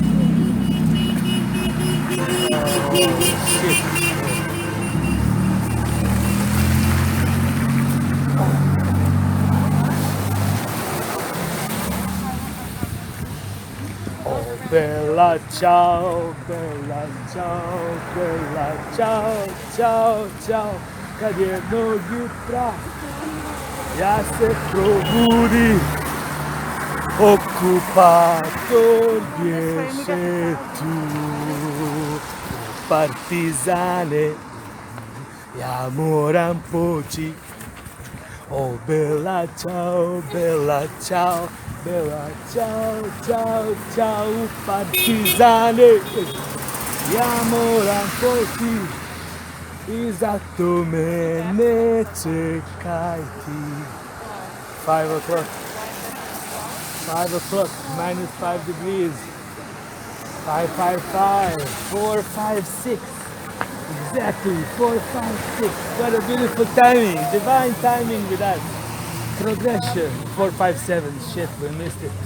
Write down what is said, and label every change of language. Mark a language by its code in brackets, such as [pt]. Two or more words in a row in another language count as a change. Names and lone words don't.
[en] Oh shit. [it] Oh bella ciao, bella ciao, bella ciao, ciao, ciao. [hr] Kad jednog jutra ja se probudi, okupator bješe tu. Partizane, ja moram poći. [it] Oh bella ciao, bella ciao, bella ciao, ciao, ciao, [hr] partizane. Ja moram poći i zato me ne čekajte. [en] 5 o'clock. 5 o'clock, minus 5 degrees. 5, 5, 5, 4, 5, 6. Exactly, 4, 5, 6. What a beautiful timing, divine timing with us. Progression, 4, 5, 7. Shit, we missed it.